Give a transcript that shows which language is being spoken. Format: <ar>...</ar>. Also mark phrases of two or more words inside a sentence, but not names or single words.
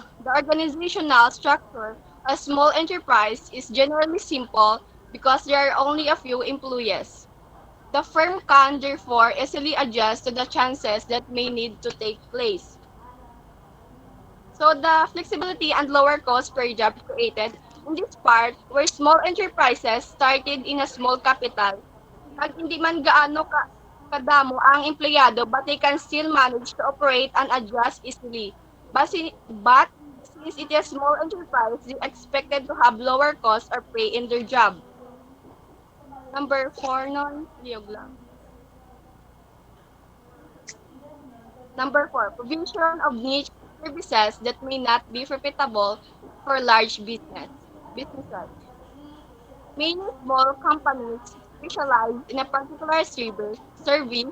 <en>The organizational structure of a small enterprise is generally simple because there are only a few employees. The firm can therefore easily adjust to the changes that may need to take place. So the flexibility and lower cost per job created in this part where small enterprises started in a small capital.</en> <hil>Pag hindi man gaano kadamo ang empleyado</hil> <en>but they can still manage to operate and adjust easily. But since it is small enterprise, they expected to have lower costs or pay in their job.</en> <hil>Number four nun, liyog lang.</hil> <en>Number four, provision of niche services that may not be profitable for large businesses. Many small companies specialize in a particular service.</en>